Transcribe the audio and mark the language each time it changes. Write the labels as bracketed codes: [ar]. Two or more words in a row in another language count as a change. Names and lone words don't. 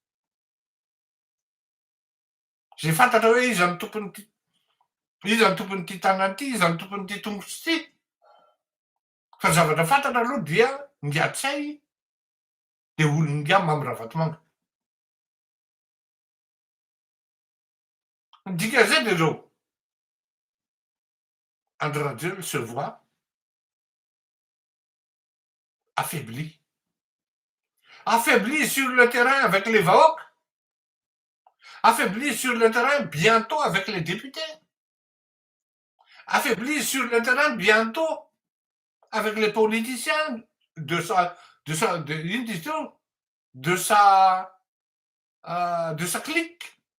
[mg] Zay fantatra hoe iza ny tompon'ity tanàna ity, iza ny tompon'ity tongotra ity. Fa zavatra fantatra aloha dia ngia-tsay de olon-ngia Mamy Ravatomanga. Dika zay de zao. [fr] Andry Rajoelina se voit affaibli. Affaibli sur le terrain avec les VAOC. Affaibli sur le terrain bientôt avec les députés. Affaibli sur le terrain bientôt avec les politiciens de sa clique.